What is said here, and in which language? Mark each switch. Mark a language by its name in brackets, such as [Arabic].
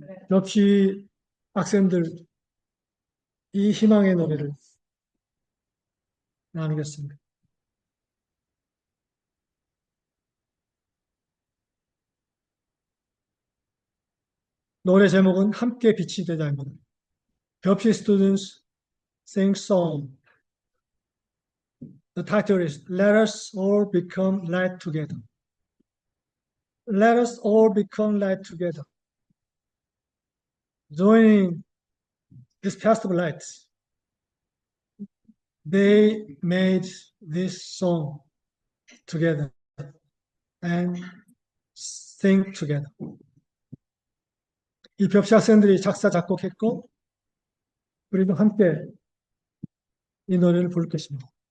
[Korean] 접시 학생들 이 희망의 노래를 나누겠습니다. 노래 제목은 함께 빛이 되자입니다. [English] 접시 students sing song. The title is Let us all become light together. Let us all become light together. Joining this path of light, they made this song together and sing together. [Korean] 이 접시 학생들이 작사 작곡했고 우리도 함께 이 노래를 부를 것입니다.